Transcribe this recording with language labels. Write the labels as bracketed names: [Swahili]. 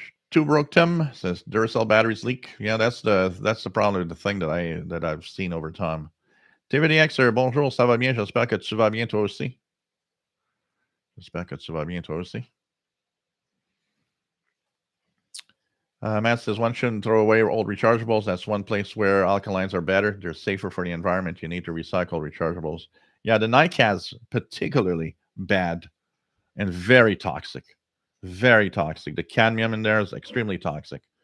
[English] Two broke Tim says Duracell batteries leak. Yeah, that's the problem, the thing that I've seen over time. [French] TVDX, bonjour, ça va bien? J'espère que tu vas bien toi aussi. J'espère que tu vas bien toi aussi. [English] Matt says one shouldn't throw away old rechargeables. That's one place where alkalines are better. They're safer for the environment. You need to recycle rechargeables. Yeah, the NiCads particularly bad and very toxic. Very toxic. The cadmium in there is extremely toxic.